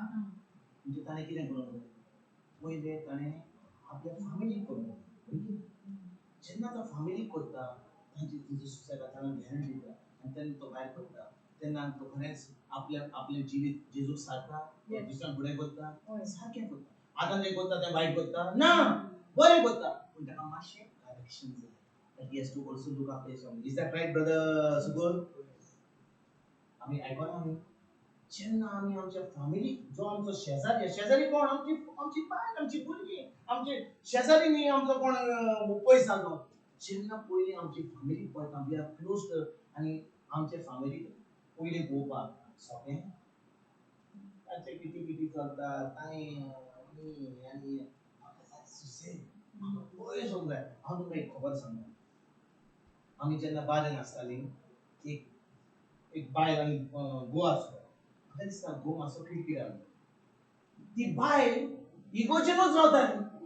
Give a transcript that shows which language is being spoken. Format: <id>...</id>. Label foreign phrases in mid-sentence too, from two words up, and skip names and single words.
<kok>म्हणजे ताणें कितें करूंक जाय पयलें ताणें आपल्या फॅमिलीक करूंक जाय वय की ना जेन्ना तो फॅमिलीक करता तांची तुजो सुसेगाद ताणें ध्यान दिता आनी तेन्ना तो भायर पडटा तेन्ना तो खरेंच आपलें जिवीत जेजूक सारता</kok> <en>Yes.</en> <kok>दुसऱ्यांक फुडें करता हय. सारकें करता आतां जें करता तें वायट करता ना बरें करता पूण ताका मातशें करेक्शन जाय</kok> <en>that he has to also look after his family. Is that right, brother Subur?</en> <kok>आम्ही ऐकून आम्ही जेन्ना आम्ही आमच्या फॅमिली जो आमचो शेजारी कोण आमची आमची बायल आमची भुरगीं आमचे शेजारी न्ही आमचो कोण पयस जालो जेन्ना पयलीं आमची फॅमिली पळयता</kok> <en>we are close</en> <kok>आनी आमचे फॅमिली पयलीं पळोवपाक सोंपें तांचे किती किती चलता तांय आनी सुसेग पयस वचूंक जाय हांव तुमकां एक खबर सांगता आमी जेन्ना बारेन आसतालीं एक बायल आनी घोव आसलो म्हाका दिसता घोव मातसो किरकिर आसलो ती बायल इगोचेरूच रावताली</kok>